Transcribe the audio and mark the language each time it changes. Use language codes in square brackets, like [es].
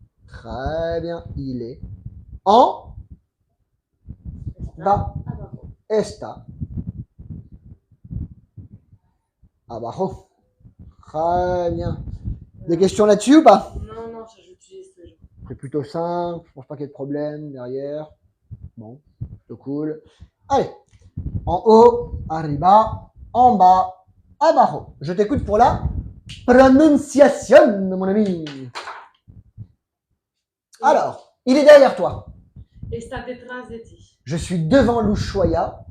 [fr] Très bien. Il est en Va. [es] Abajo. Está abajo. [fr] Très bien. Des questions là-dessus ou pas? Non, non, ça j'utilise tous les jours. C'est plutôt simple, je pense pas qu'il y ait de problème derrière. Bon, plutôt cool. Allez, en haut, arriba, en bas, abajo. Je t'écoute pour la prononciation, mon ami. Alors, il est derrière toi. [es] Está detrás de ti. [fr] Je suis devant l'Ushuaïa.